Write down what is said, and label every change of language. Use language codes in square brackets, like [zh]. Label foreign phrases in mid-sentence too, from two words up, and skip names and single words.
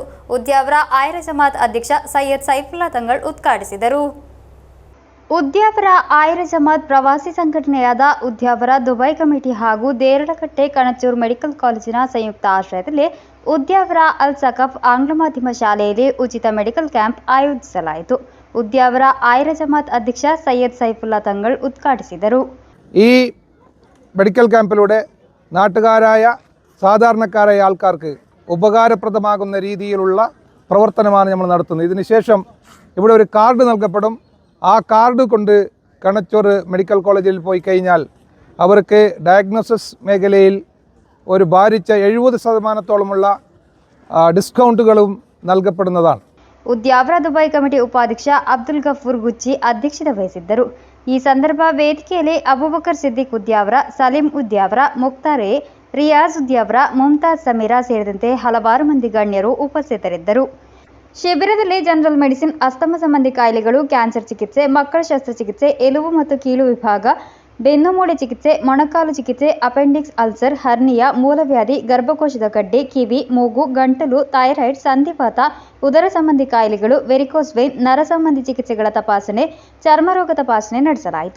[kn] ಉದ್ಯಾವರ ಆಯ್ರೆ ಜಮಾತ್ ಅಧ್ಯಕ್ಷ ಸೈಯದ್ ಸೈಫುಲ್ಲಾ ತಂಗಳ್ ಉದ್ಘಾಟಿಸಿದರು. ಉದ್ಯಾವರ ಆಯ್ರೆ ಜಮಾತ್ ಪ್ರವಾಸಿ ಸಂಘಟನೆಯಾದ ಉದ್ಯಾವರ ದುಬೈ ಕಮಿಟಿ ಹಾಗೂ ದೇರಳಕಟ್ಟೆ ಕಣಚೂರು ಮೆಡಿಕಲ್ ಕಾಲೇಜಿನ ಸಂಯುಕ್ತ ಆಶ್ರಯದಲ್ಲಿ ಉದ್ಯಾವರ ಅಲ್ ಸಕಾಫ್ ಆಂಗ್ಲ ಮಾಧ್ಯಮ ಶಾಲೆಯಲ್ಲಿ ಉಚಿತ [en] medical camp [kn] ಆಯೋಜಿಸಲಾಯಿತು. ಉದ್ಯಾವರ ಆಯಿರ ಜಮಾಅತ್ ಅಧ್ಯಕ್ಷ ಸಯ್ಯದ್ ಸೈಫುಲ್ಲಾ ತಂಗಳ್ ಉದ್ಘಾಟಿಸಿದರು. [ml] ഈ മെഡിക്കൽ ക്യാമ്പിലൂടെ നാട്ടുകാരായ സാധാരണക്കാരായ ആൾക്കാർക്ക് ഉപകാരപ്രദമാകുന്ന രീതിയിലുള്ള പ്രവർത്തനമാണ് നമ്മൾ നടത്തുന്നത്. ഇതിനുശേഷം ഇവിടെ ഒരു കാർഡ് നൽകപ്പെടും. ആ കാർഡ് കൊണ്ട് കണച്ചൂർ മെഡിക്കൽ കോളേജിൽ പോയി കഴിഞ്ഞാൽ അവർക്ക് ഡയഗ്നോസിസ് മേഖലയിൽ ഒരു ഭാരിച്ച 70% ഡിസ്കൗണ്ടുകളും നൽകപ്പെടുന്നതാണ്. [kn] ಉದ್ಯಾವರ ದುಬೈ ಕಮಿಟಿ ಉಪಾಧ್ಯಕ್ಷ ಅಬ್ದುಲ್ ಗಫೂರ್ ಗುಚ್ಚಿ ಅಧ್ಯಕ್ಷತೆ ವಹಿಸಿದ್ದರು. ಈ ಸಂದರ್ಭ ವೇದಿಕೆಯಲ್ಲಿ ಅಬೂಬಕರ್ ಸಿದ್ದಿಕ್ ಉದ್ಯಾವರ, ಸಲೀಂ ಉದ್ಯಾವರ, ಮುಕ್ತಾರ್ ರಿಯಾಜ್ ಉದ್ಯಾವರ, ಮುಮ್ತಾಜ್ ಸಮೀರಾ ಸೇರಿದಂತೆ ಹಲವಾರು ಮಂದಿ ಗಣ್ಯರು ಉಪಸ್ಥಿತರಿದ್ದರು. ಶಿಬಿರದಲ್ಲಿ [en] general medicine, [kn] ಅಸ್ತಮ ಸಂಬಂಧಿ ಕಾಯಿಲೆಗಳು, ಕ್ಯಾನ್ಸರ್ ಚಿಕಿತ್ಸೆ, ಮಕ್ಕಳ ಶಸ್ತ್ರಚಿಕಿತ್ಸೆ, ಎಲುಬು ಮತ್ತು ಕೀಲು ವಿಭಾಗ, ಬೆನ್ನುಮೂಳೆ ಚಿಕಿತ್ಸೆ, ಮೊಣಕಾಲು ಚಿಕಿತ್ಸೆ, [en] appendix ulcer, [kn] ಹರ್ನಿಯಾ, ಮೂಲವ್ಯಾಧಿ, ಗರ್ಭಕೋಶದ ಗಡ್ಡೆ, ಕಿವಿ, ಮೂಗು, ಗಂಟಲು, ಥೈರಾಯ್ಡ್, ಸಂಧಿವಾತ, ಉದರ ಸಂಬಂಧಿ ಕಾಯಿಲೆಗಳು, [en] varicose vein, [kn] ನರ ಸಂಬಂಧಿ ಚಿಕಿತ್ಸೆಗಳ ತಪಾಸಣೆ, ಚರ್ಮರೋಗ ತಪಾಸಣೆ ನಡೆಸಲಾಯಿತು.